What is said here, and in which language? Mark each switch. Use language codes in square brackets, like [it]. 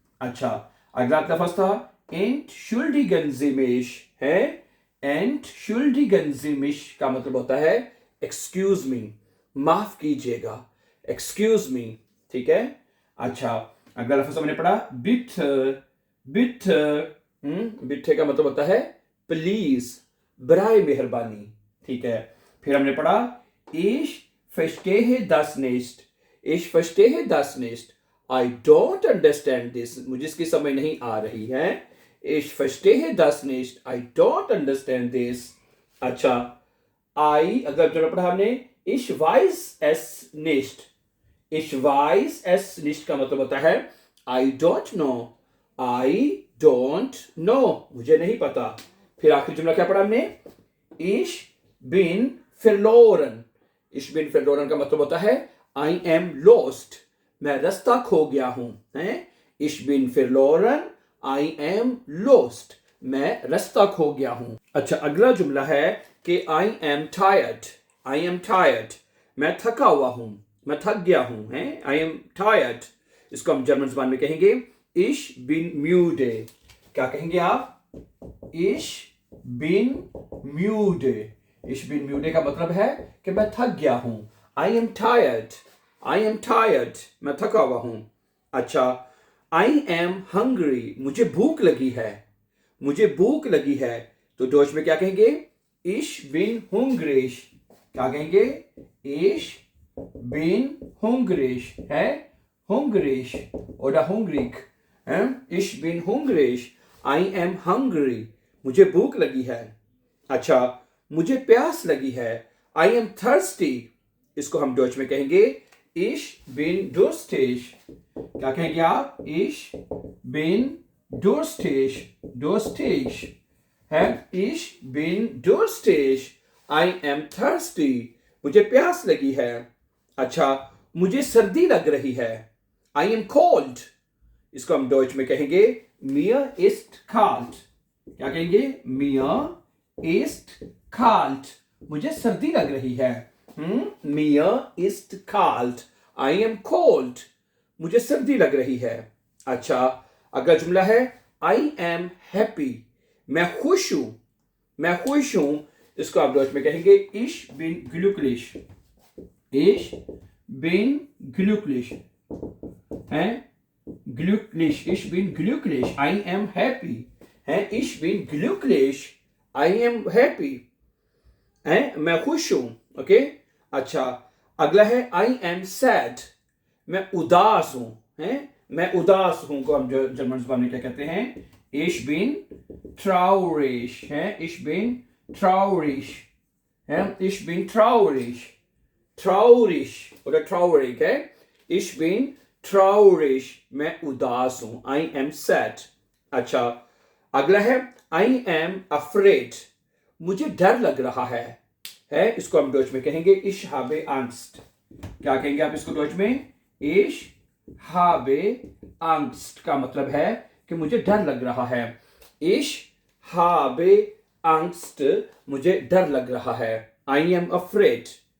[hi] अच्छा, अगला लफ्ज था [de] entschuldigen Sie mich, [hi] है entschuldigen Sie mich का मतलब होता है [en] excuse me, [hi] माफ कीजिएगा, excuse me। ठीक है। अच्छा, अगला लफ्ज हमने पढ़ा bitte, bitte, bitte का मतलब होता है प्लीज, बराए मेहरबानी। ठीक है। फिर हमने पढ़ा [de] ich verstehe das nicht, [hi] ich verstehe das nicht, [en] I don't understand this, [hi] मुझे इसकी समझ नहीं आ रही है। [de] ich verstehe das nicht, [en] I don't understand this। [hi] अच्छा, अगला जो पढ़ा हमने [de] ich weiß es nicht, [hi] ich weiß es nicht का मतलब होता है [en] I don't know, [hi] I don't know, मुझे नहीं पता। फिर आखिरी जुमला क्या पढ़ा हमने? [de] ich bin verloren, [hi] ich bin verloren का मतलब होता है [en] I am lost, [hi] मैं रास्ता खो गया हूं, है ich bin verloren, I am lost, मैं रास्ता खो गया हूं। अच्छा, अगला जुमला है कि [en] I am tired, [hi] I am tired, मैं थका हुआ हूं, मैं थक गया हूं, है I am tired। इसको हम जर्मन ज़बान में कहेंगे [de] ich bin müde। [hi] क्या कहेंगे आप? [de] ich bin müde, [hi] ich bin müde का मतलब है कि मैं थक गया हूं, [en] I am tired, [hi] I am tired, मैं थका हुआ हूं। अच्छा, [en] I am hungry, [hi] मुझे भूख लगी है, मुझे भूख लगी है, तो डॉच में क्या कहेंगे? [de] ich bin hungrig। [hi] क्या कहेंगे? [de] ich bin hungrig, है hungrig oder hungrig, है ich bin hungrig, [en] I am hungry, [hi] मुझे भूख लगी है। अच्छा, मुझे प्यास लगी है, [en] I am thirsty, [hi] इसको हम डॉच में कहेंगे [de] ich bin durstig। [hi] क्या कहेंगे आप? [de] ich bin durstig, durstig, है ich bin durstig, [en] I am thirsty, [hi] मुझे प्यास लगी है। अच्छा, मुझे सर्दी लग रही है, [en] I am cold, [hi] इसको हम डॉच में कहेंगे [de] mir ist kalt। [hi] क्या कहेंगे? [de] mir ist kalt, [hi] मुझे सर्दी लग रही है, mir ist kalt, [en] I am cold, [hi] मुझे सर्दी लग रही है। अच्छा, अगला जुमला है [en] I am happy, [hi] मैं खुश हूं, मैं खुश हूं, इसको आप डॉच में कहेंगे [de] ich bin glücklich, [hi] ich bin glücklich, है glücklich, ich bin glücklich, I am happy, है ich bin glücklich, I am happy, है मैं खुश हूं। ओके। अच्छा, अगला है [en] I am sad, [hi] मैं उदास हूं, है मैं उदास हूं को हम जर्मन ज़बान में क्या कहते हैं? [de] ich bin traurig, है ich bin traurig, है ich bin traurig, traurig oder traurig, है ich bin traurig, [hi] मैं उदास हूं, [en] I am sad। [hi] अच्छा, अगला है [en] I am afraid, [hi] मुझे डर लग रहा है इसको हम डॉच में कहेंगे [de] ich habe Angst। [hi] क्या कहेंगे आप इसको डॉच में? [de] ich habe Angst [hi] का मतलब है कि मुझे डर लग रहा है, ich habe Angst, मुझे डर लग रहा है, [en] I am afraid।